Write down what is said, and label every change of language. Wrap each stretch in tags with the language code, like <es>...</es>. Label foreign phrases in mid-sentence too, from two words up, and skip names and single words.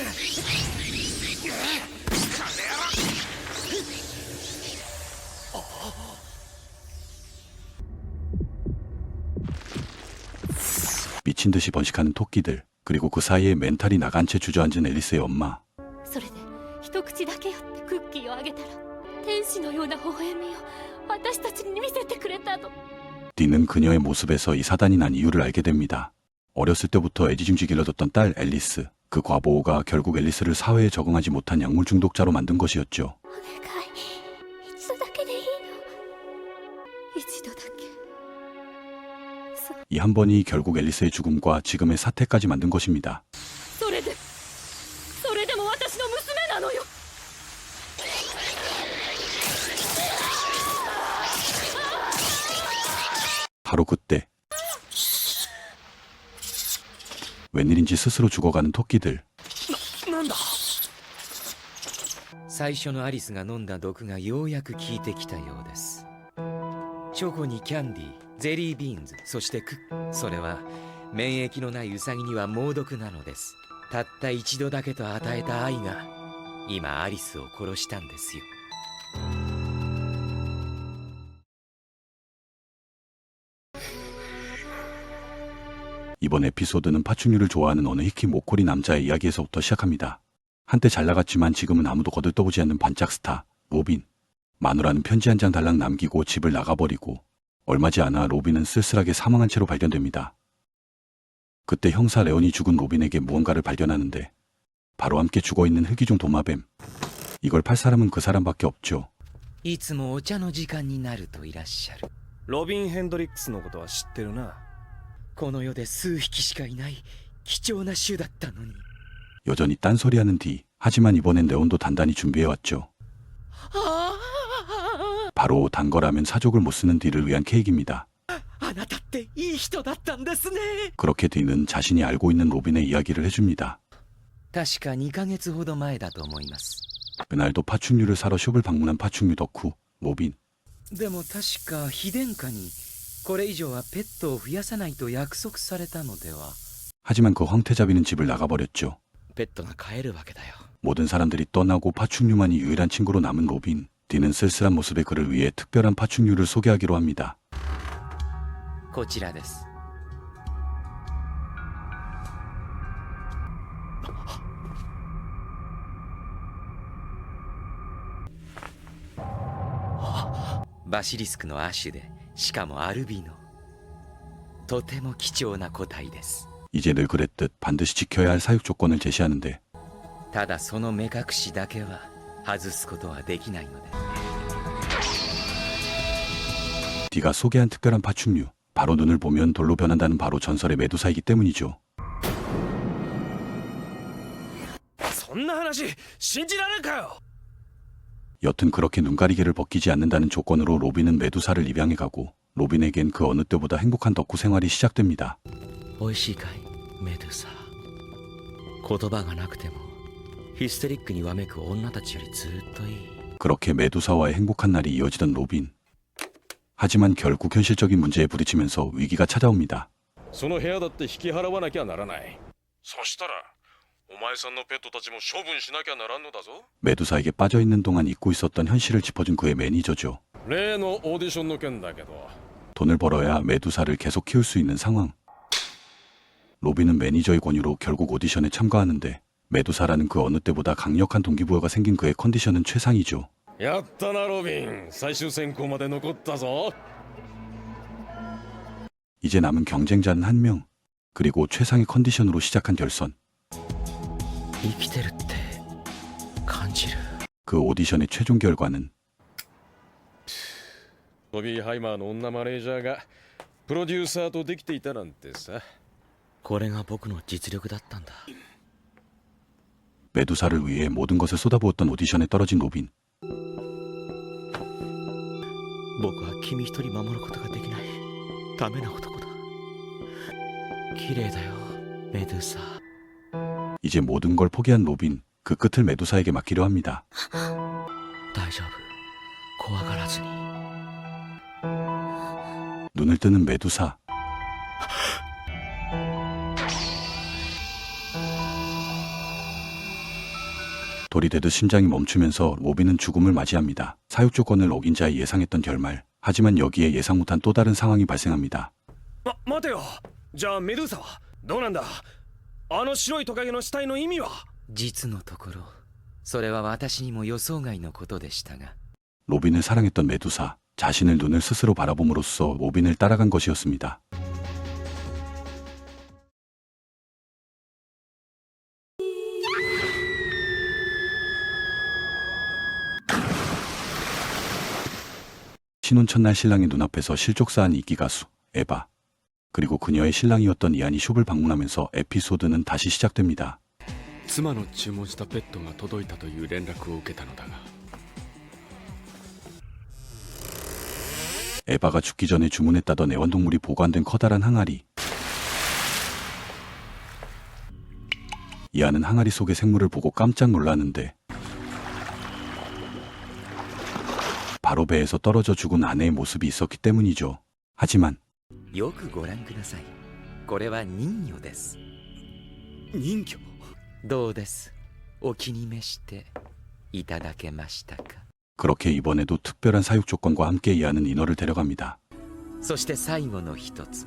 <ko>미친 듯이 번식하는 토끼들, 그리고 그 사이에 멘탈이 나간 채 주저앉은 앨리스의 엄마.</ko> <ja>それで一口だけよってクッキーをあげたら天使のような微笑みを私たちに見せてくれたの。</ja> <ko>디는 그녀의 모습에서 이 사단이 난 이유를 알게 됩니다. 어렸을 때부터 애지중지 길러졌던 딸 앨리스. 그 과보호가 결국 앨리스를 사회에 적응하지 못한 약물 중독자로 만든 것이었죠.</ko> <ja>お願い、一度だけでいいの。一度だけ。</ja> <ko>이 한 번이 결국 앨리스의 죽음과 지금의 사태까지 만든 것입니다.</ko> <ja>それでも私の娘なのよ。</ja> <ko>바로 그때 웬일인지 스스로 죽어가는 토끼들.</ko> <ja>なんだ。最初のアリスが飲んだ毒がようやく効いてきたようです。チョコにキャンディー、ゼリービーンズ、そしてクッ。それは免疫のないウサギには猛毒なのです。たった一度だけと与えた愛が今アリスを殺したんですよ。</ja> <ko>이번 에피소드는 파충류를 좋아하는 어느 히키 모코리 남자의 이야기에서부터 시작합니다. 한때 잘나갔지만 지금은 아무도 거들떠보지 않는 반짝 스타 로빈. 마누라는 편지 한 장 달랑 남기고 집을 나가버리고 얼마지 않아 로빈은 쓸쓸하게 사망한 채로 발견됩니다. 그때 형사 레온이 죽은 로빈에게 무언가를 발견하는데 바로 함께 죽어있는 흑이종 도마뱀. 이걸 팔 사람은 그 사람밖에 없죠.</ko> <ja>いつもお茶の時間になるといらっしゃる。ロビン・ヘンドリックスのことは知ってるな。この世で数匹しかいない貴重な種だったのに。</ja> <ko>여전히 딴소리하는 디. 하지만 이번엔 레온도 단단히 준비해왔죠. 바로 단 거라면 사족을 못 쓰는 디를 위한 케이크입니다.</ko> <ja>あなたっていい人だったんですね。</ja> <ko>그렇게 디는 자신이 알고 있는 로빈의 이야기를 해줍니다.</ko> <ja>確か2ヶ月ほど前だと思います。</ja> <ko>그날도 파충류를 사러 숍을 방문한 파충류 덕후 로빈.</ko> <ja>でも確か非殿下にこれ以上はペットを増やさないと約束されたのでは。</ja> <ko>하지만 그 황태자비는 집을 나가버렸죠.</ko> <ja>ペットが飼えるわけだよ。</ja> <ko>모든 사람들이 떠나고 파충류만이 유일한 친구로 남은 로빈. 디는 쓸쓸한 모습의 그를 위해 특별한 파충류를 소개하기로 합니다.</ko> <ja>こちらです。バシリスクの亜種で、しかもアルビノ。とても貴重な個体です。</ja> <ko>이제 늘 그랬듯 반드시 지켜야 할 사육 조건을 제시하는데</ko> <ja>ただその目隠しだけは外すことはできないので。</ja> <ko>디가 소개한 특별한 파충류, 바로 눈을 보면 돌로 변한다는 바로 전설의 메두사이기 때문이죠.</ko> <ja>そんな話信じられるかよ。</ja> <ko>여튼 그렇게 눈가리개를 벗기지 않는다는 조건으로 로빈은 메두사를 입양해 가고 로빈에겐 그 어느 때보다 행복한 덕후 생활이 시작됩니다.</ko> <ja>おいしいかいメドゥサ。言葉がなくてもヒステリックにわめく女たちよりずっといい。</ja> <ko>그렇게 메두사와의 행복한 날이 이어지던 로빈. 하지만 결국 현실적인 문제에 부딪히면서 위기가 찾아옵니다.</ko> <ja>その部屋だって引き払わなきゃならない。そしたらお前さんのペットたちも処分しなきゃならんのだぞ。</ja> <ko>메두사에게 빠져있는 동안 잊고 있었던 현실을 짚어준 그의 매니저죠.</ko> <ja>例のオーディションの件だけど。</ja> <ko>돈을 벌어야 메두사를 계속 키울 수 있는 상황. 로빈은 매니저의 권유로 결국 오디션에 참가하는데 메두사라는 그 어느 때보다 강력한 동기부여가 생긴 그의 컨디션은 최상이죠.</ko> <ja>やったなロビン、最終選考まで残ったぞ。</ja> <ko>이제 남은 경쟁자는 한 명. 그리고 최상의 컨디션으로 시작한 결선.</ko> <ja>生きてるって感じる。</ja> <ko>그 오디션의 최종 결과는</ko> <ja>トビー・ハイマーの女マネージャーがプロデューサーとできていたなんてさ。これが僕の実力だったんだ。</ja> <ko>메두사를 위해 모든 것을 쏟아부었던 오디션에 떨어진 로빈.</ko> <ja>僕は君一人守ることができないダメな男だ。綺麗だよメドゥサ。</ja> <ko>이제 모든 걸 포기한 로빈. 그 끝을 메두사에게 맡기려 합니다.</ko> <ja>大丈夫怖がらずに。</ja> <ko>눈을 뜨는 메두사. 돌이 되듯 심장이 멈추면서 로빈은 죽음을 맞이합니다. 사육 조건을 어긴 자의 예상했던 결말. 하지만 여기에 예상 못한 또 다른 상황이 발생합니다.</ko> <ja>待てよ。じゃあメドゥーサはどうなんだ。あの白いトカゲの死体の意味は。実のところそれは私にも予想外のことでしたが。</ja> <ko>로빈을 사랑했던 메두사. 자신을 눈을 스스로 바라봄으로써 로빈을 따라간 것이었습니다. 신혼 첫날 신랑의 눈앞에서 실족사한 인기 가수 에바. 그리고 그녀의 신랑이었던 이안이 숍을 방문하면서 에피소드는 다시 시작됩니다.</ko> <ja>妻の注文したペットが届いたという連絡を受けたのだが</ja> <ko>에바가 죽기 전에 주문했다던 애완동물이 보관된 커다란 항아리. 이안은 항아리 속의 생물을 보고 깜짝 놀랐는데 바로 배에서 떨어져 죽은 아내의 모습이 있었기 때문이죠. 하지만</ko> <ja>よくご覧ください。これは人魚です。人魚。どうです。お気に召していただけましたか。</ja> <ko>그렇게 이번에도 특별한 사육 조건과 함께 이안은 인어를 데려갑니다.</ko> <ja>そして最後の一つ。</ja>